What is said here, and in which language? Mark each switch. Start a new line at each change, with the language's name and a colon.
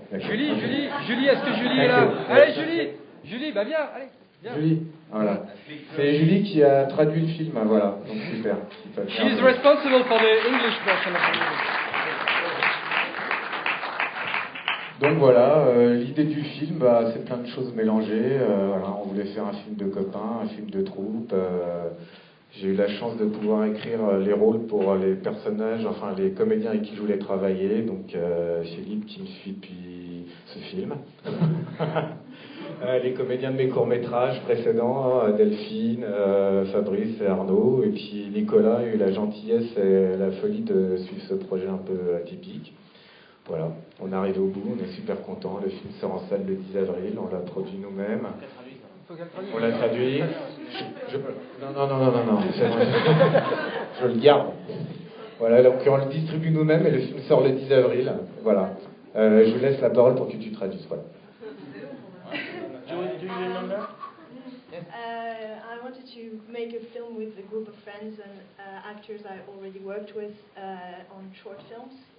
French: Julie, est-ce que Julie est là? Allez Julie, bah viens, allez. Viens. Julie, voilà. C'est Julie qui a traduit le film, voilà. Donc super.
English: She is responsible for the English version of the movie.
French: Donc voilà, l'idée du film, c'est plein de choses mélangées. Voilà, on voulait faire un film de copains, un film de troupe. J'ai eu la chance de pouvoir écrire les rôles pour les personnages, enfin les comédiens avec qui je voulais travailler. Donc Philippe qui me suit depuis ce film. Les comédiens de mes courts-métrages précédents, Delphine, Fabrice et Arnaud. Et puis Nicolas a eu la gentillesse et la folie de suivre ce projet un peu atypique. Voilà, on est arrivé au bout, on est super contents. Le film sort en salle le 10 avril, on l'a produit nous-mêmes. On l'a traduit. Non. Je le garde. Voilà, donc on le distribue nous-mêmes et le film sort le 10 avril. Voilà. Je vous laisse la parole pour que tu traduises. Voilà.
English: Do you remember? I wanted to make a film with a group of friends and actors I already worked with on short films.